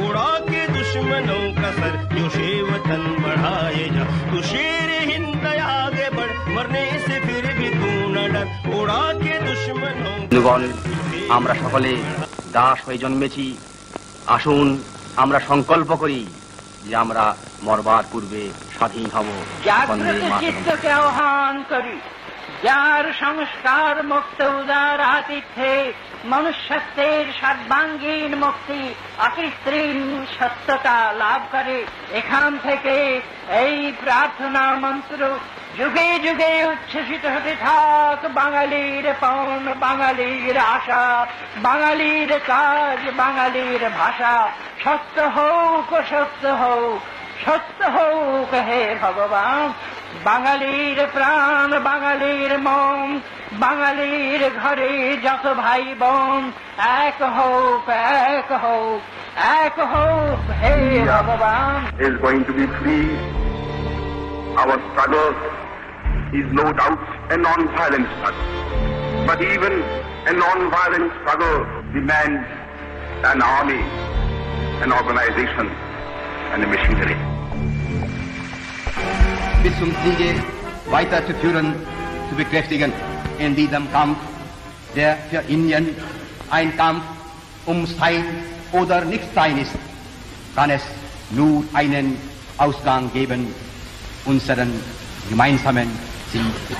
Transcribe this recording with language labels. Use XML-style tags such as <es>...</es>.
<hi>जोशे वतन बढ़ाए जा तू शेर हिंद आगे बढ़ मरने से फिर भी तू न डर उड़ा के दुश्मनों</hi> <bn>বন্ধুগণ, আমরা সকলে দাস হয়ে জন্মেছি। আসুন আমরা সংকল্প করি যে আমরা মরবার পূর্বে স্বাধীন হব। বন্দে জাগ্রত মাতরম। চিত্তকে আহ্বান করি, যার সংস্কার মুক্ত উদার আতিথ্যে মনুষ্যত্বের সর্বাঙ্গীন মুক্তি অকৃত্রিম সত্যতা লাভ করে। এখান থেকে এই প্রার্থনা মন্ত্র যুগে যুগে উচ্ছ্বসিত হতে থাক। বাঙালির পণ, বাঙালির আশা, বাঙালির কাজ, বাঙালির ভাষা। সত্য হোক, সত্য হোক, সত্য হোক হে ভগবান। বাঙালির প্রাণ, বাঙালির মন, বাঙালির ঘরে যত ভাই বোন, এক হোক, এক হোক, এক হোক হে ভগবান।</bn> <en>Is going to be free. Our struggle is no doubt a non-violent struggle. But even a non-violent struggle demands an army, an organization, and a machinery.</en> <de>Bis zum Siege weiterzuführen, zu bekräftigen in diesem Kampf, der für Indien ein Kampf Sein oder Nichtsein ist, kann es nur einen Ausgang geben, unseren gemeinsamen Sieg.</de>